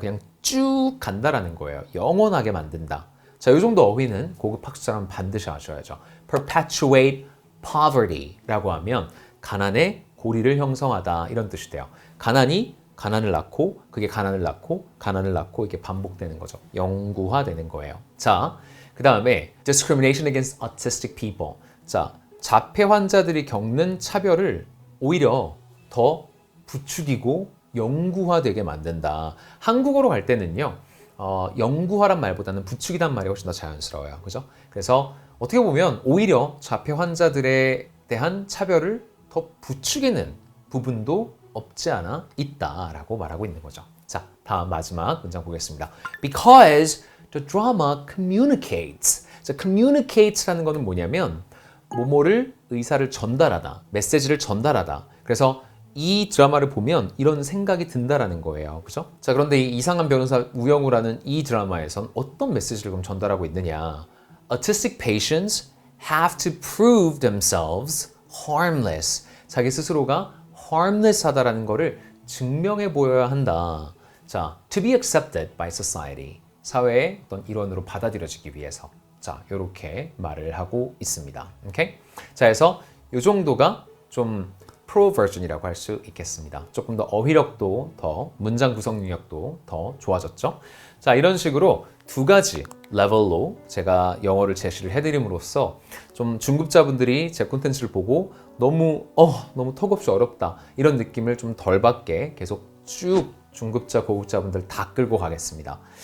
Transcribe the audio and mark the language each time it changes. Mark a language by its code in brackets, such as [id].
[ko] 그냥 쭉 간다라는 거예요. 영원하게 만든다. 자, 이 정도 어휘는 고급 학습자라면 반드시 아셔야죠. [en] perpetuate poverty [ko] 라고 하면 가난의 고리를 형성하다 이런 뜻이 돼요. 가난이 가난을 낳고 그게 가난을 낳고 가난을 낳고 이게 반복되는 거죠. 영구화되는 거예요. [en] 자, 그 다음에 discrimination against autistic people. [ko] 자, 자폐 환자들이 겪는 차별을 오히려 더 부추기고 영구화되게 만든다. 한국어로 갈 때는요, 영구화란 말보다는 부추기란 말이 훨씬 더 자연스러워요. 그죠? 그래서 어떻게 보면 오히려 자폐 환자들에 대한 차별을 더 부추기는 부분도 없지 않아 있다라고 말하고 있는 거죠. 자, 다음 마지막 문장 보겠습니다. [en] Because the drama communicates. [ko] 자, communicates라는 거는 뭐냐면 뭐뭐를 의사를 전달하다, 메시지를 전달하다. 그래서 이 드라마를 보면 이런 생각이 든다라는 거예요. 그죠? 자, 그런데 이 이상한 변호사 우영우라는 이 드라마에선 어떤 메시지를 그럼 전달하고 있느냐? [en] Autistic patients have to prove themselves harmless. [ko] 자기 스스로가 harmless 하다라는 거를 증명해 보여야 한다. [en] 자, to be accepted by society. [ko] 사회의 어떤 일원으로 받아들여지기 위해서. 자, 이렇게 말을 하고 있습니다. 오케이? 자, 그래서 이 정도가 좀 프로 버전이라고 할 수 있겠습니다. 조금 더 어휘력도 더 문장 구성 능력도 더 좋아졌죠. 자, 이런 식으로 두 가지 레벨로 제가 영어를 제시를 해드림으로써 좀 중급자분들이 제 콘텐츠를 보고 너무 턱없이 어렵다 이런 느낌을 좀 덜 받게 계속 쭉 중급자, 고급자분들 다 끌고 가겠습니다.